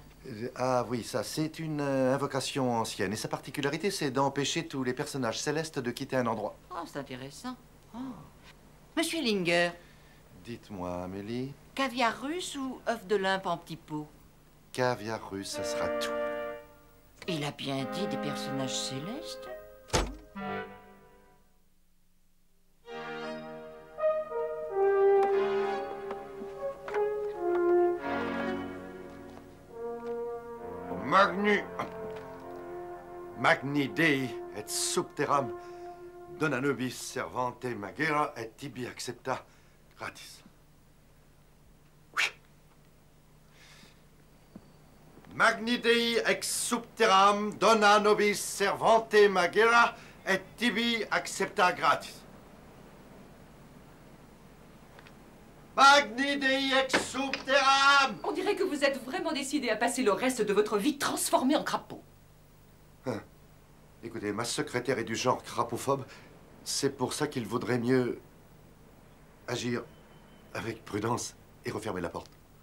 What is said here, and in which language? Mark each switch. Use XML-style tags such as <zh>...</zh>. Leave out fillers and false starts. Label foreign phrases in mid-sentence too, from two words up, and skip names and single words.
<fr>Ah oui, ça, c'est une invocation ancienne. Et sa particularité, c'est d'empêcher tous les personnages célestes de quitter un endroit. Oh, c'est intéressant. Oh. Monsieur Ellinger, Dites-moi, Amélie, caviar russe ou œuf de limpe en petits pots? caviar russe, ça sera tout. Il a bien dit des personnages célestes.</fr> <la>Magni Dei et subteram dona nobis servante magera et tibi accepta gratis. Oui. Magni Dei ex subteram dona nobis servante magera et tibi accepta gratis. Magni Dei ex subteram!</la> <fr>On dirait que vous êtes vraiment décidé à passer le reste de votre vie transformé en crapaud. Hein. Écoutez, ma secrétaire est du genre crapophobe. C'est pour ça qu'il vaudrait mieux agir avec prudence et refermer la porte.</fr>